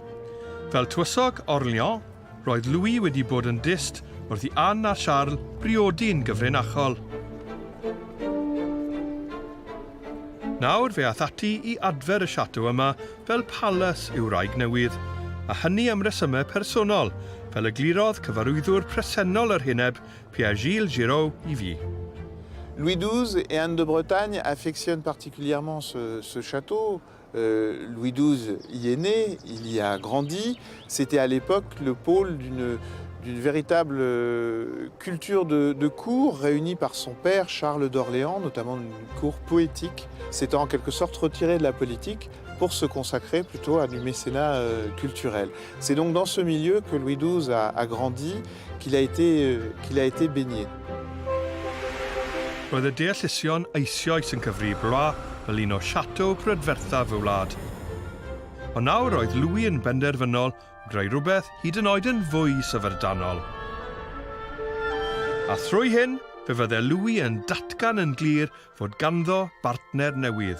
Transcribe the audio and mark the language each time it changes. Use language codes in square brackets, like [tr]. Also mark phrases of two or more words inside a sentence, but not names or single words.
[cy] Fel tywysog Orléans, roedd Louis wedi bod yn dist wrth i Ann a Charles briodi'n gyfrinachol. Nawr fe aeth ati i adfer y siato yma fel balas i'w wraig newydd, a hynny am resymau personol, fel y glirodd cyfarwyddwr presennol yr hyneb Pierre-Gilles Giraud i fi. [fr] Louis XII et Anne de Bretagne affectionnent particulièrement ce château. Louis XII y est né, il y a grandi. C'était à l'époque le pôle d'une véritable culture de cour réunie par son père Charles d'Orléans, notamment une cour poétique. S'était en quelque sorte retiré de la politique pour se consacrer plutôt à du mécénat culturel. C'est donc dans ce milieu que Louis XII a grandi, qu'il a été baigné. [cy] Roedd y deallusion eisoes yn cyfri Blois fel un o siato prydferthaf y wlad. Ond nawr roedd Louis yn benderfynol greu rhywbeth hyd yn oed yn fwy syfrdanol. A thrwy hyn, fe fydde Louis yn datgan yn glir fod ganddo bartner newydd.